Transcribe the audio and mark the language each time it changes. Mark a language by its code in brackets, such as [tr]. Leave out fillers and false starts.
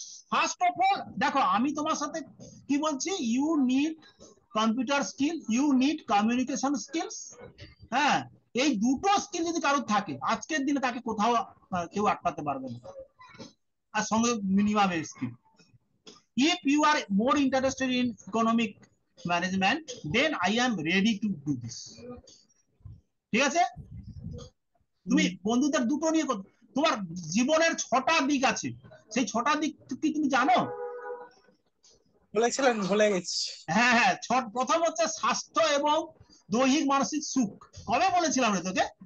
[en] first of all [bn] দেখো আমি তোমার সাথে কি বলছি, [en] You need computer skill, you need communication skills. [bn] হ্যাঁ, এই দুটো স্কিল যদি কারোর থাকে আজকের দিনে, তাকে কোথাও কেউ আটকাতে পারবে না। আর সঙ্গে minimum skill. [en] If you are more interested in economic management, then I am ready to do this. [bn] ঠিক আছে? তুমি বন্ধুদের দুটো নিয়ে তোমার জীবনের 6টা দিক আছে, সেই 6টা দিক কি তুমি জানো? বলেছিলেন ভুলে গেছি। হ্যাঁ হ্যাঁ, প্রথম হচ্ছে স্বাস্থ্য এবং দৈহিক মানসিক সুখ, কবে বলেছিলাম রে তোকে?